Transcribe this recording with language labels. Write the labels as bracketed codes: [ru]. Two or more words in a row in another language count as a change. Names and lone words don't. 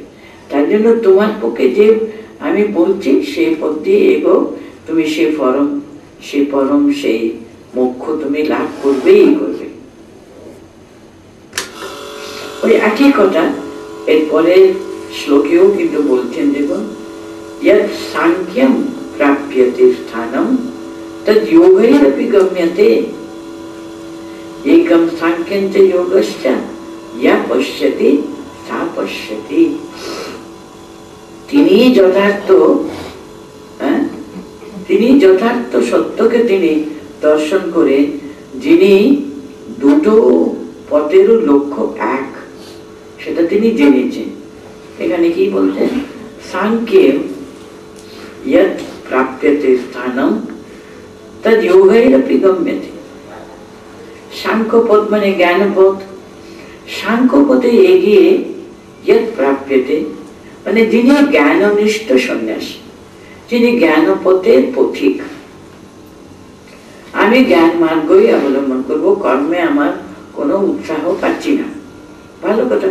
[bn] তার জন্য তোমার পক্ষে যে আমি বলছি সেই পথ দিয়ে এগো, তুমি সে পরম সেই মোক্ষ তুমি লাভ করবেই করবে। ওই একই কথা এরপরে শ্লোকেও কিন্তু বলছেন, দেখুন [sa] यत् सांख्यं प्राप्यते स्थानं तद् योगैरपि गम्यते एकं सांख्यं च योगश्च या पश्यति सा पश्यति। [bn] তিনি যথার্থ সত্যকে তিনি দর্শন করে, যিনি দুটো পথেরও লক্ষ্য এক, সেটা তিনি জেনেছেন। এখানে কি বলছেন? [sa] সাংখ্যে यत् प्राप्यते स्थानं तद् योगैरपि गम्यते। [bn] সাংখ্যপথ মানে জ্ঞানপথ, সাংখ্যপথে এগিয়ে [sa] यत् प्राप्यते [bn] মানে যিনি জ্ঞাননিষ্ঠ সন্ন্যাসী, যিনি জ্ঞানপথের পথিক। আমি জ্ঞান মার্গই অবলম্বন করব, কর্মে আমার কোনো উৎসাহ পাচ্ছি না, ভালো কথা।